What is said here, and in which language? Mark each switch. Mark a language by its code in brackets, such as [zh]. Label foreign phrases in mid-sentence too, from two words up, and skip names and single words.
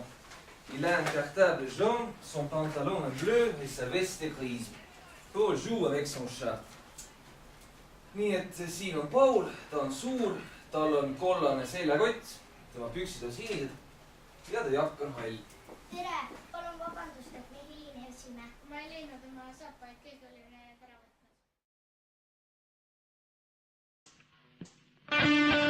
[fr] Il a un cartable jaune, son pantalon est bleu et sa veste est grise. Paul joue avec son chat. [et] Nii et siin on Paul, ta on suur, tal on kollane seljakott, tema püksid on sinised ja ta jakk on hall. Tere, palun vabandust, et me hilinesime. Ma ei leidnud oma saapaid, keegi oli need ära võtnud.